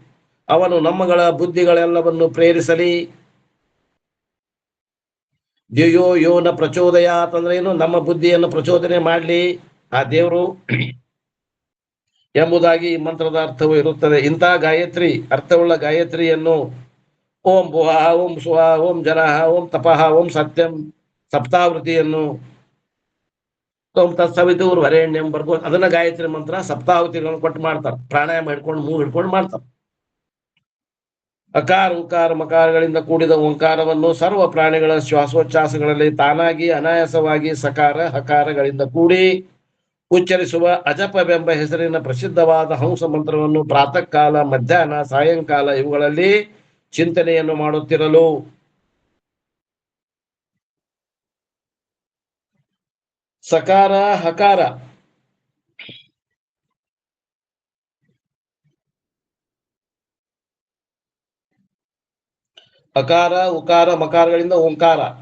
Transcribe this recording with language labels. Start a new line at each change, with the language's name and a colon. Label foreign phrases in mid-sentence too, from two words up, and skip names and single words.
Kannada: ಅವನು ನಮ್ಮಗಳ ಬುದ್ಧಿಗಳೆಲ್ಲವನ್ನು ಪ್ರೇರಿಸಲಿ.
Sanskrit: ದ್ಯೋ ಯೋನ ಪ್ರಚೋದಯಾತ್
Kannada: ಅಂದ್ರೆ ಏನು, ನಮ್ಮ ಬುದ್ಧಿಯನ್ನು ಪ್ರಚೋದನೆ ಮಾಡ್ಲಿ ಆ ದೇವರು ಎಂಬುದಾಗಿ ಈ ಮಂತ್ರದ ಅರ್ಥವು ಇರುತ್ತದೆ. ಇಂತಹ ಗಾಯತ್ರಿ, ಅರ್ಥವುಳ್ಳ ಗಾಯತ್ರಿಯನ್ನು
Sanskrit: ಓಂ ಭುವ, ಓಂ ಸುವ, ಓಂ ಜನಃ, ಓಂ ತಪಃ, ಓಂ ಸತ್ಯಂ ಸಪ್ತಾವೃತಿಯನ್ನು ಓಂ ತತ್ಸವಿತುರ್ ವರೆಣ್ಯಂ ಬರ್ಬೋದು.
Kannada: ಅದನ್ನ ಗಾಯತ್ರಿ ಮಂತ್ರ ಸಪ್ತಾವೃತಿಗಳನ್ನು ಕೊಟ್ಟು ಮಾಡ್ತಾರೆ. ಪ್ರಾಣಾಯಾಮ ಹಿಡ್ಕೊಂಡು ಮೂಗು ಹಿಡ್ಕೊಂಡು ಮಾಡ್ತಾರೆ. ಅಕಾರ ಉಕಾರ ಮಕಾರಗಳಿಂದ ಕೂಡಿದ ಓಂಕಾರವನ್ನು ಸರ್ವ ಪ್ರಾಣಿಗಳ ಶ್ವಾಸೋಚ್ಛ್ವಾಸಗಳಲ್ಲಿ ತಾನಾಗಿ ಅನಾಯಾಸವಾಗಿ ಸಕಾರ ಹಕಾರಗಳಿಂದ ಕೂಡಿ ಉಚ್ಚರಿಸುವ ಅಜಪವೆಂಬ ಹೆಸರಿನ ಪ್ರಸಿದ್ಧವಾದ ಹಂಸ ಮಂತ್ರವನ್ನು ಪ್ರಾತಃ ಕಾಲ, ಮಧ್ಯಾಹ್ನ, ಸಾಯಂಕಾಲ ಇವುಗಳಲ್ಲಿ ಚಿಂತನೆಯನ್ನು ಮಾಡುತ್ತಿರಲು ಸಕಾರ ಹಕಾರ ಅಕಾರ ಉಕಾರ ಮಕಾರಗಳಿಂದ ಓಂಕಾರ.